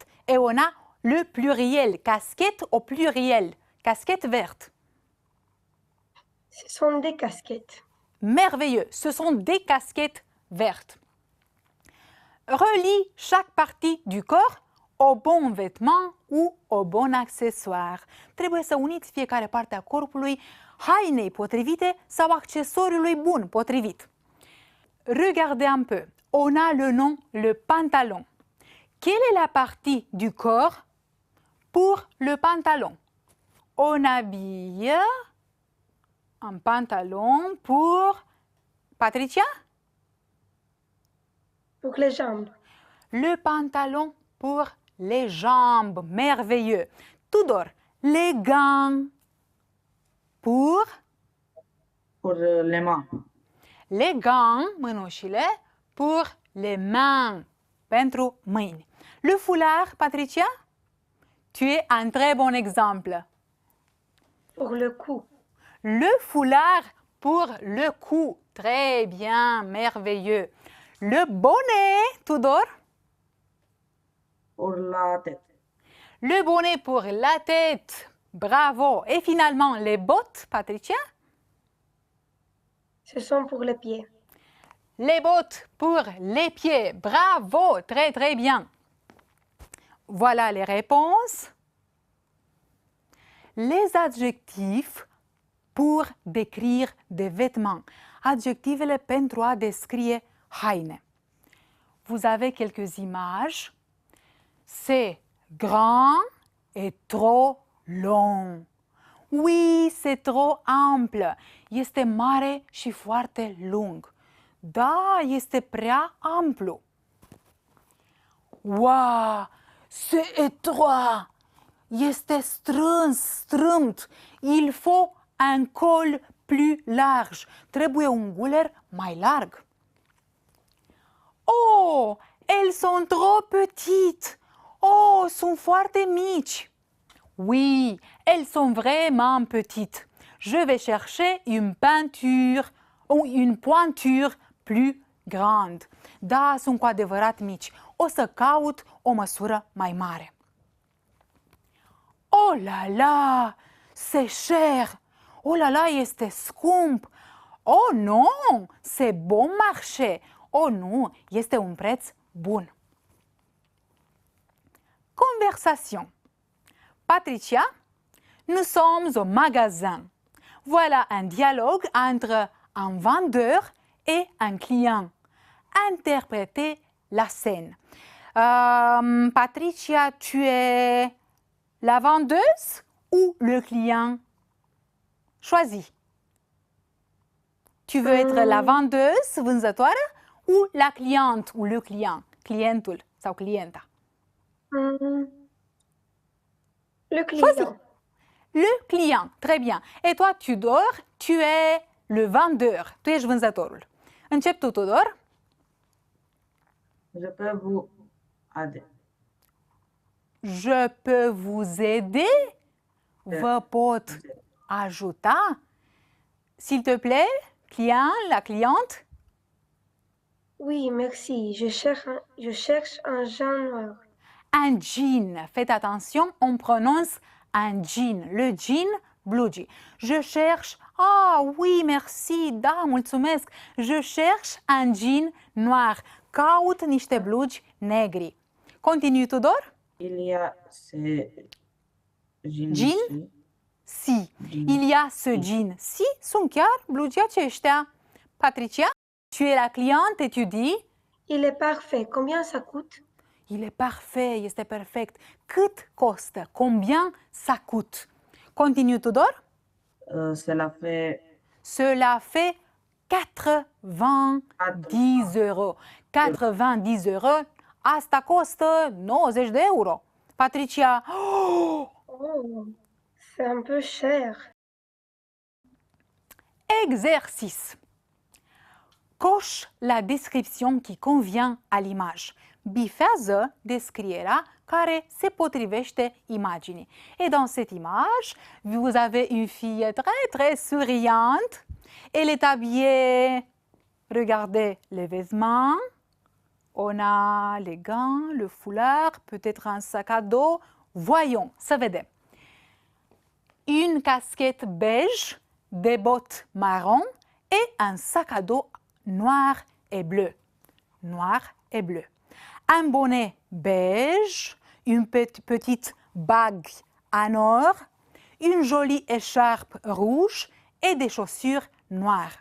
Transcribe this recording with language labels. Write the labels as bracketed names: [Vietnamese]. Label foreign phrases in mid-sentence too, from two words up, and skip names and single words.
[French] Et on a le pluriel, casquette au pluriel, casquette verte. Ce sont des casquettes. Merveilleux, ce sont des casquettes vertes. Relie chaque partie du corps au bon vêtement ou au bon accessoire. [Romanian] Trebuie să uniți fiecare parte a corpului hainei potrivite sau accesoriului bun potrivit. [French] Regardez un peu. On a le nom, le pantalon. Quelle est la partie du corps pour le pantalon? On habille un pantalon pour... Patricia? Pour les jambes. Le pantalon pour les jambes. Merveilleux. Tudor, les gants pour... Pour les mains. Les gants, mânușile, pour les mains, [Romanian] pentru mâini. [French] Le foulard, Patricia? Tu es un très bon exemple. Pour le cou. Le foulard pour le cou. Très bien, merveilleux. Le bonnet, Tudor? Pour la tête. Le bonnet pour la tête. Bravo. Et finalement, les bottes, Patricia? Ce sont pour les pieds. Les bottes pour les pieds. Bravo. Très, très bien. Voilà les réponses. Les adjectifs pour décrire des vêtements. [Romanian] Adjectivele pentru a descrie haine. [French] Vous avez quelques images. C'est grand et trop long. Oui, c'est trop ample. [Romanian] Este mare și foarte lung. Da, este prea amplu. [French] Wow, c'est étroit. [Romanian] Este strâns, strâmt. [French] Il faut un col plus large. [Romanian] Trebuie un guler mai larg. [French] Oh, elles sont trop petites. [Romanian] Oh, sunt foarte mici. [French] Oui, elles sont vraiment petites. Je vais chercher une peinture ou une pointure plus grande. [Romanian] Da, sunt cu adevărat mici. O să caut o măsură mai mare. [French] Oh là là, c'est cher. Oh là là, [Romanian] este scump. [French] Oh non, c'est bon marché. [Romanian] Oh nu, este un preț bun. [French] Conversation. Patricia, nous sommes au magasin. Voilà un dialogue entre un vendeur et un client. Interprétez la scène. Patricia, tu es la vendeuse ou le client? Choisis. Tu veux être la vendeuse, vânzătoare, ou la cliente ou le client, [Romanian] clientul sau clienta? [French] Le client. Le client, très bien. Et toi, Tudor, tu es le vendeur. [Romanian] Tu ești vânzătorul. Încep tu, Tudor. [French] Je peux vous aider. Je peux vous aider? [Romanian] Vă pot ajuta? [French] S'il te plaît, client, la cliente. Oui, merci. Je cherche un jean noir. Un jean. Faites attention, on prononce un jean. Le jean, blugi. Je cherche. Ah oui, merci. [Romanian] Da, mulțumesc. [French] Je cherche un jean noir. [Romanian] Caut niște blugi negri. Continue, Tudor. [French] Il y a ce jean Jean? ici. Si. Jean. Il y a ce jean. [Romanian] Si, sunt chiar blugii aceștia. [French] Patricia, tu es la cliente et tu dis... Il est parfait. Combien ça coûte? Il est parfait, [Romanian] este perfect. Cât costă? [French] Combien ça coûte? Continue, Tudor. Cela fait Cela fait 90 euros. 90 euros. [Romanian] Asta costă 90 de euro. [French] Patricia, oh! Oh, c'est un peu cher. Exercice. Coche la description qui convient à l'image. [Romanian] Bifează descrierea care se potrivește imaginii. [French] Et dans cette image, vous avez une fille très très souriante. Elle est habillée, regardez les vêtements. On a les gants, le foulard, peut-être un sac à dos. Voyons, [Romanian] să vedem. [French] Une casquette beige, des bottes marron et un sac à dos noir et bleu. Noir et bleu. Un bonnet beige, une petite bague en or, une jolie écharpe rouge et des chaussures noires.